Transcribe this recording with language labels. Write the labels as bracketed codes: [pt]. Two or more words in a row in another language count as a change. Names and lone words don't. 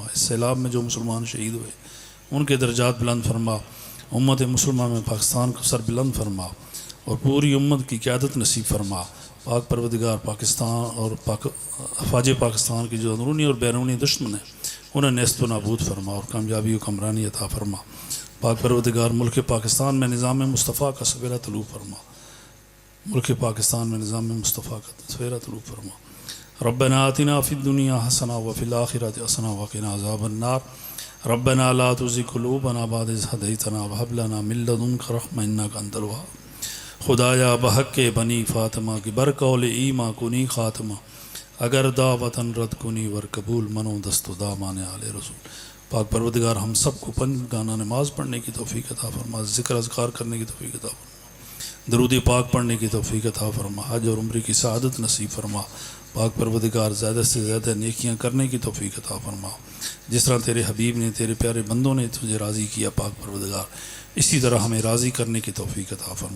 [ur] اس سیلاب میں جو مسلمان شہید ہوئے ان کے درجات بلند فرما. امت مسلمہ میں پاکستان کو سر بلند فرما اور پوری امت کی قیادت نصیب فرما. پاک پروردگار پاکستان اور افواج پاکستان کی جو اندرونی اور بیرونی دشمن ہیں انہیں نیست و نابود فرما اور کامیابی و کامرانی عطا فرما. پاک پروردگار ملک پاکستان میں نظام مصطفیٰ کا سویرا طلوع فرما. ملک پاکستان میں نظام مصطفیٰ کا سویرا طلوع فرما. [ar] ربنا آتنا فی الدنیا حسنہ وفی الآخرۃ حسنہ وقنا عذاب النار. ربنا لا تزغ قلوبنا بعد إذ هديتنا وهب لنا من لدنك رحمة إنك أنت الوهاب. [fa] خدایا بحق بنی فاطمہ کی برقول ایما کنی خاتمہ، اگر دعوتاً رد کنی ور قبول منو دست و دامان آل رسول. [ur] پاک پروردگار ہم سب کو گانا نماز پڑھنے کی توفیق عطا فرما. ذکر اذکار کرنے کی توفیق عطا فرما. درود پاک پڑھنے کی توفیق عطا فرما. حج اور عمرے کی سعادت نصیب فرما. پاک پروردگار زیادہ سے زیادہ نیکیاں کرنے کی توفیق عطا فرما. جس طرح تیرے حبیب نے، تیرے پیارے بندوں نے تجھے راضی کیا پاک پروردگار، اسی طرح ہمیں راضی کرنے کی توفیق عطا فرما.